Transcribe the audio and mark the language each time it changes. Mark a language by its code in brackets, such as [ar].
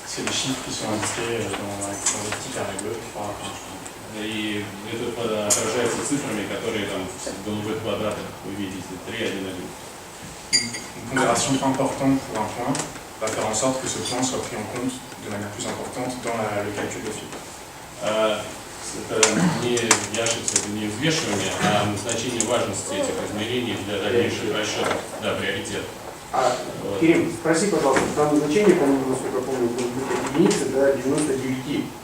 [fr] C'est les chiffres qui sont indiqués dans les petits carrés bleus qui font [ru] И это отражается цифрами, которые там в голубых квадратах вы видите, 3, 1, 1. [fr] Une pondération importante pour un point va faire en sorte que ce point soit pris en compte de manière plus importante dans le calcul de filtre. [ru] Это не, я ошибся, это не взвешивание, а назначение важности этих измерений для дальнейших расчетов, да, приоритет. Кирилл, спроси, пожалуйста, там значение, по-моему, насколько я помню, будет от единицы до 99.